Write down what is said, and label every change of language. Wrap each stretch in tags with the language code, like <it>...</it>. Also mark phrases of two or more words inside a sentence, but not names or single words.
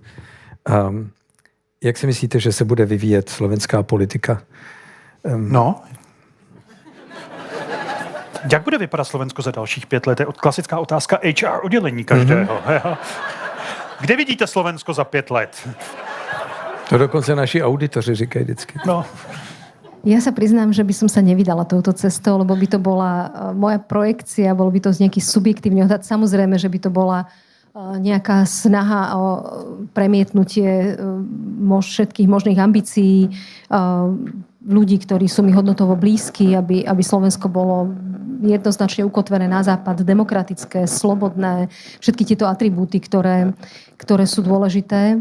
<cs>Jak si myslíte, že se bude vyvíjet slovenská politika? No. Jak bude vypadat Slovensko za dalších 5 let? Je klasická otázka HR oddělení každého. Mm-hmm. Kde vidíte Slovensko za 5 let? To dokonce naši auditoři říkají vždycky. No.</cs> <sk>Ja sa priznám, že by som sa nevydala touto cestou, lebo by to bola moja projekcia, bol by to z nejaký subjektívny odhad. Samozrejme, že by to bola nejaká snaha o premietnutie všetkých možných ambícií ľudí, ktorí sú mi hodnotovo blízki, aby Slovensko bolo jednoznačne ukotvené na západ, demokratické, slobodné, všetky tieto atribúty, ktoré sú dôležité.</sk>